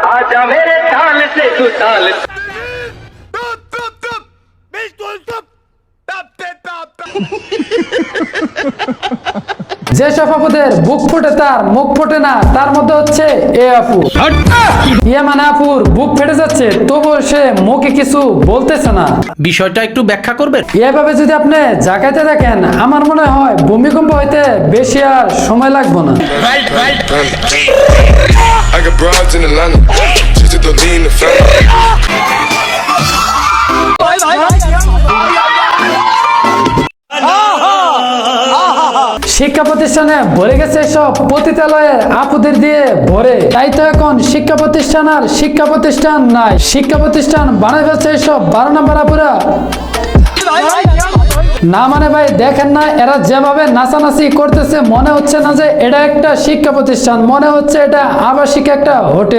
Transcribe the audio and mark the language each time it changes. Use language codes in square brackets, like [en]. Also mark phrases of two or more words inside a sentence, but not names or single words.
[hi] आजा मेरे ताल से तू ताल। [bn] যে সব আপুদের বুক ফুটে তার মুখ ফুটে না, তার মধ্যে হচ্ছে এ আপু। ইয়ে মানে আপুর বুক ফেটে যাচ্ছে, তবুও সে মুখে কিছু বলতেছে না। বিষয়টা একটু ব্যাখ্যা করবেন? এভাবে যদি আপনি জাগাইতে দেখেন, আমার মনে হয় ভূমিকম্প হইতে বেশি আর সময় লাগবে না। [en] I got broads in Atlanta, just to lean the family. [bn] শিক্ষা প্রতিষ্ঠানে ভরে গেছে সব পতিতালয়ের আপুদের দিয়ে ভরে, তাই তো এখন শিক্ষা প্রতিষ্ঠান আর শিক্ষা প্রতিষ্ঠান নাই। শিক্ষা প্রতিষ্ঠান বানাই ফেলছে সব 12 নম্বর আপুরা। না মানে ভাই দেখেন না, এরা যেভাবে নাচানাচি করতেছে, মনে হচ্ছে না যে এটা একটা শিক্ষা প্রতিষ্ঠান, মনে হচ্ছে এটা আবাসিক একটা হোটেল।